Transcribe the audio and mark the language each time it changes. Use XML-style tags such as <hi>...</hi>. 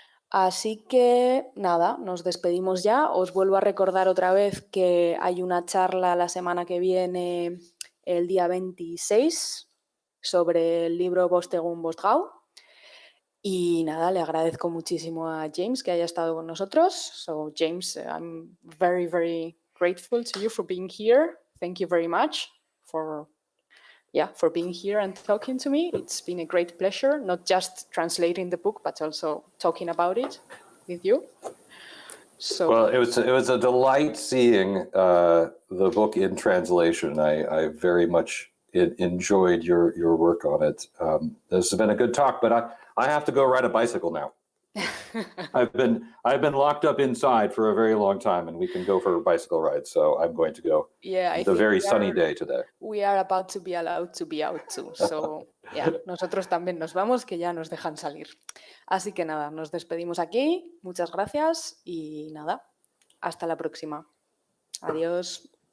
<es>Así que nada, nos despedimos ya. Os vuelvo a recordar otra vez que hay una charla la semana que viene, el día 26, sobre el libro Bostegun Bostgau. Y nada, le agradezco muchísimo a James que haya estado con nosotros.</es> <en>So James, I'm very, very grateful to you for being here. Thank you very much for being here and talking to me. It's been a great pleasure, not just translating the book, but also talking about it with you. So, Well, it was a delight seeing the book in translation. I very much enjoyed your work on it. This has been a good talk, but I have to go ride a bicycle now. I've been locked up inside for a very long time, and we can go for a bicycle ride. So I'm going to go. yeah, It's a very sunny day today. We are about to be allowed to be out too.</en> <es>So, yeah, nosotros también nos vamos, que ya nos dejan salir. Así que nada, nos despedimos aquí. Muchas gracias y nada, hasta la próxima. Adiós.</es>